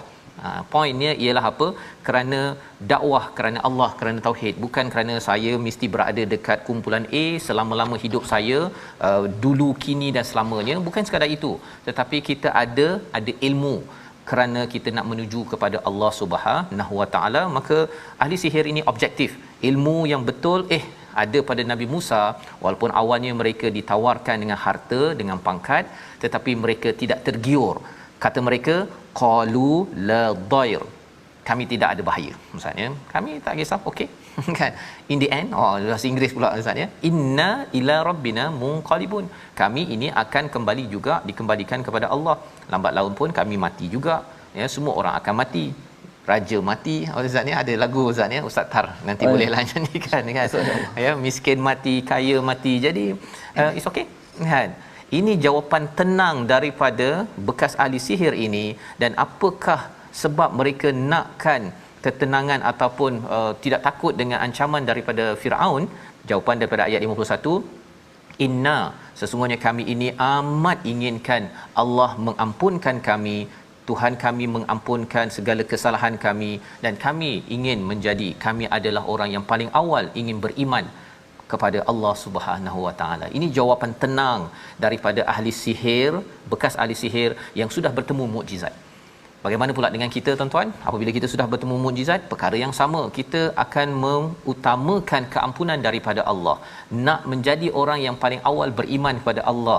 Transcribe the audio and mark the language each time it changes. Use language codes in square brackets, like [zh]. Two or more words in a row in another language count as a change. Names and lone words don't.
[ms] Poinnya ialah apa? Kerana dakwah, kerana Allah, kerana tauhid, bukan kerana saya mesti berada dekat kumpulan A selama-lama hidup saya, dulu, kini dan selamanya. Bukan sekadar itu, tetapi kita ada ilmu kerana kita nak menuju kepada Allah [ar] سبحانه وتعالى. [ms] Maka ahli sihir ini objektif, ilmu yang betul ada pada Nabi Musa, walaupun awalnya mereka ditawarkan dengan harta, dengan pangkat, tetapi mereka tidak tergiur. Kata mereka, [ar] قالوا لا ضير, [ms] kami tidak ada bahaya. Maksudnya kami tak kisah, okey. Kan, [en] in the end, [ms] bahasa Inggeris pula maksudnya, [ar] إنا إلى ربنا منقلبون, [ms] kami ini akan kembali juga, dikembalikan kepada Allah. Lambat laun pun kami mati juga, semua orang akan mati. Raja mati, ustaz ni ada lagu ustaz ni, Ustaz Tar nanti bolehlah nyanyikan kan. Miskin mati, kaya mati. Jadi [en] it's okay [ms] kan. Ini jawapan tenang daripada bekas ahli sihir ini. Dan apakah sebab mereka nakkan ketenangan ataupun tidak takut dengan ancaman daripada Firaun? Jawapan daripada ayat 51, inna, sesungguhnya kami ini amat inginkan Allah mengampunkan kami, Tuhan kami mengampunkan segala kesalahan kami, dan kami ingin menjadi, kami adalah orang yang paling awal ingin beriman kepada Allah [ar] سبحانه وتعالى. [ms] Ini jawapan tenang daripada ahli sihir, bekas ahli sihir yang sudah bertemu mukjizat. Bagaimana pula dengan kita tuan-tuan? Apabila kita sudah bertemu mukjizat, perkara yang sama, kita akan mengutamakan keampunan daripada Allah, nak menjadi orang yang paling awal beriman kepada Allah.